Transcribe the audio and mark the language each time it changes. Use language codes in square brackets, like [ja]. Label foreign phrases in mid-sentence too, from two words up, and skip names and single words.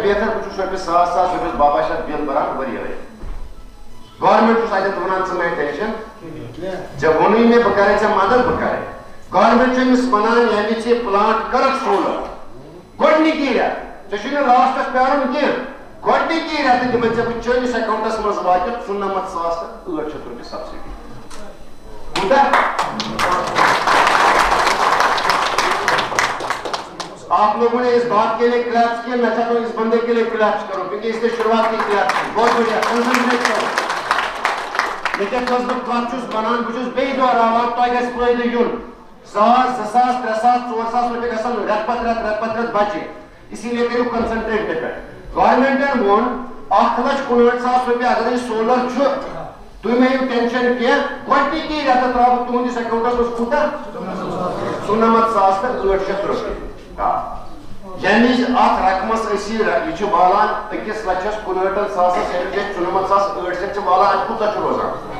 [ks] بہتر بہٕ چھُس رۄپیس 1,000 رۄپیس 1200 بِل بران ؤرۍ گورمنٹ چھُس اتٮ۪تھ ونان ژٕ مےٚ ٹینشن ژےٚ ووٚنُے مےٚ بہٕ کرے ژےٚ مدد بہٕ کرے گورمنٹ چھُ أمِس ونان ییٚمہِ ژٕ پلانٹ کٔرٕکھ سولر گۄڈنِکی رٮ۪تھ ژےٚ چھُے نہٕ لاسٹس پیارُن کینٛہہ گۄڈنِکی رٮ۪تہٕ دِمے ژےٚ بہٕ چٲنِس اکاونٹس منٛز واتہِ 94,800 رۄپیہِ سبسڈی [ur] کوٗتاہ آپ لوگوں نے اس بات کے لیے کلیپس کیا میں چاہتا ہوں اس بندے کے لیے کلیپس کرو کیونکہ اس نے شروعات کی کلیپس کی بہت بڑھیا کنسنٹریٹ کرو لیکن [ks] کس بہٕ کتھ چھُس ونان بہٕ چھُس بیٚیہِ دۄہراوان تۄہہِ گژھِ فٲیدٕ یُن 1,000 2,000 3,000 4,000 رۄپیہِ گژھن رٮ۪تہٕ پتہٕ رٮ۪تھ بچہِ [ur] اسی لیے [ks] کٔرِو کنسنٹریٹ تہِ پٮ۪ٹھ گورمنٹن ووٚن 1,59,000 رۄپیہِ اگر یہِ سولر چھُ تُہۍ مہٕ ہیٚیِو ٹینشن کینٛہہ گۄڈنِکی رٮ۪تہٕ ترٛاوٕ بہٕ تُہنٛدِس اکاونٹس منٛز کوٗتاہ 94,800 رۄپیہِ یعنی ات رقمس أسۍ یہِ چھُ والان 1,59,000 ہیٚکہِ 94,800 چھِ والان اتہِ کوٗتاہ چھُ روزان